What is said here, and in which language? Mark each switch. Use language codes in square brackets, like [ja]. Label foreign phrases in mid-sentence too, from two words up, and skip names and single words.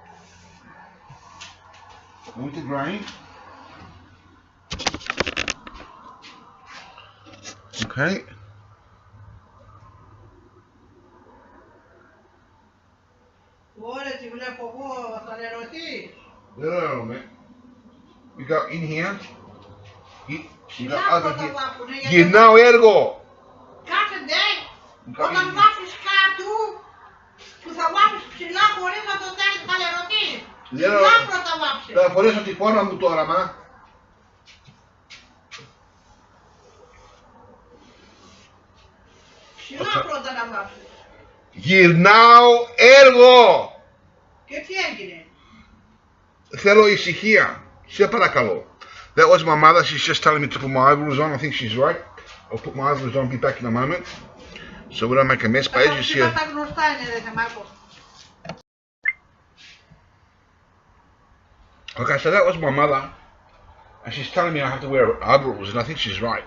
[en] With the grain. Okay. No, man. We go in here. You go over here. You know where to go. [es] Por eso te pongo mucho ahora más. [el] Γυρνάω έργο. Και τι έγινε? Θέλω ησυχία. Σε παρακαλώ. [en] That was my mother. She's just telling me to put my overalls on. I think she's right. I'll put my overalls on. Be back in a moment. So we don't make a mess. But as you see. Okay, so that was my mother. And she's telling me I have to wear overalls, and I think she's right.